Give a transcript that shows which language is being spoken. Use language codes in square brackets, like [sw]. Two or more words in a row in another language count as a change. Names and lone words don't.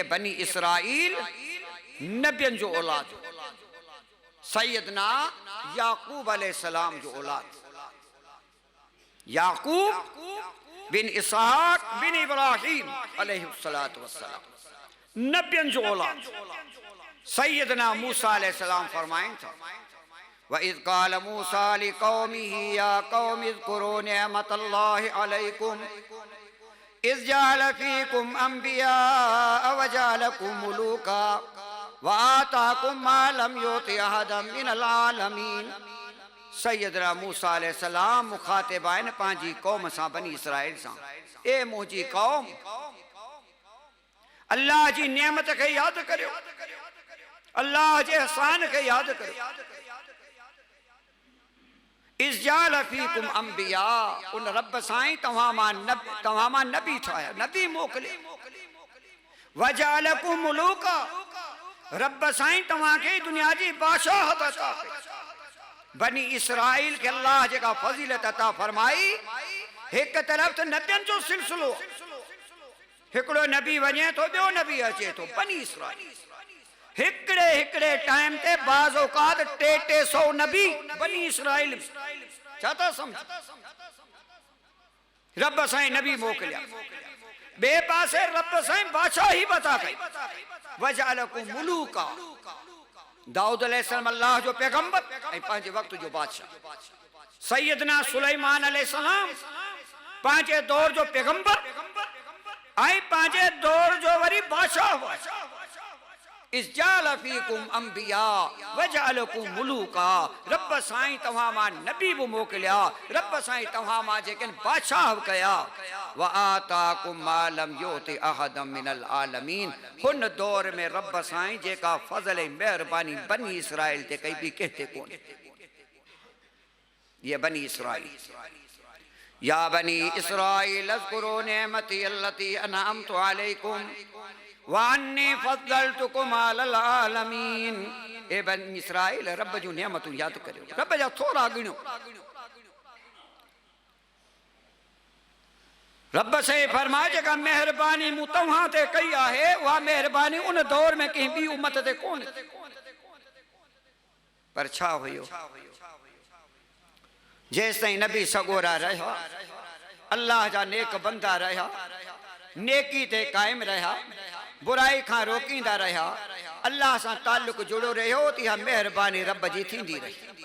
[sd] इहे बनी इसराइल नबियनि जो औलाद सैयदना याकूब अलैहिस्सलाम जो औलाद, याकूब बिन इसहाक बिन इब्राहिम [ar] عليه الصلاة والسلام, [sd] नबियन जो औलाद। सैयदना मूसा अलैहिस्सलाम फरमाइन था, [ar] و إذ قال موسى لقومه يا قوم اذكروا نعمة الله عليكم إذ جعل فيكم أنبياء و جعلكم ملوكا و آتاكم ما لم يؤت أحدا من العالمين. [sd] सैयदना मूसा अलैहिस्सलाम मुखातिब आहिनि पंहिंजी क़ौम सां, बनी इसराइल सां। ए मुंहिंजी क़ौम, अल्लाह जी नेमत खे यादि करियो, अल्लाह जे एहसान खे यादि करियो। [ar] إذ جعل فيكم أنبياء, [sd] उन रब साईं तव्हां मां नबी ठाहिया, नबी मोकिले। [ar] و جعلكم ملوكا, [sd] रब साईं तव्हांखे दुनिया जी बादशाहत अता कई। बनी इसराइल के अल्लाह जेका फज़ीलत अता फरमाई, एक तरफ तो नबियन जो सिलसिलो, हिकिड़ो नबी वञे तो ॿियो नबी अचे तो। बनी इसराइल हिकिड़े हिकिड़े टाइम ते बाज़ औक़ात 300 नबी बनी इसराइल में। छा था सम्झ? रब साईं नबी मोकिलिया, ॿिए पासे रब साईं बादशाही बता कई। [ar] وجعلكم ملوكا, [sd] दाऊद अलैहिस्सलाम अल्लाह जो पैगंबर ऐं पंहिंजे वक्त जो बादशाह। सैयदना सुलेमान अलैहिस्सलाम पंहिंजे दौर जो पैगंबर ऐं पंहिंजे दौर जो वरी बादशाह हुआ। [ar] إذ جعل فيكم أنبياء و جعلكم ملوكا, [sd] रब साईं तव्हां मां नबी बि मोकिलिया, रब साईं तव्हां मां जेके बादशाह कया। [ar] و آتاكم ما لم يؤت أحدا من العالمين, [sd] हुन दौर में रब साईं जेका फज़ल ऐं मेहरबानी बनी इसराइल ते कई बि कंहिं कोन। [ar] يا بني إسرائيل، يا بني إسرائيل اذكروا نعمتي التي أنعمت عليكم و أني فضلتكم على العالمين. [sd] ए बनी इसराइल, रब जूं नेमतूं यादि करियो, रब जा थोरा गिणो। रब से फरमाए जेका मेहरबानी मूं तव्हां ते कई आहे, उहा मेहरबानी उन दौर में कंहिं ॿी उम्मत ते कोन। पर छा हुयो, जेसि ताईं नबी सगोरा रहिया, अल्लाह जा नेक बंदा रहिया, नेकी ते क़ाइम रहिया, बुराई खां रोकींदा रहिया, अल्लाह सां ताल्लुक जुड़ो रहियो, त इहा मेहरबानी रब जी थींदी रही।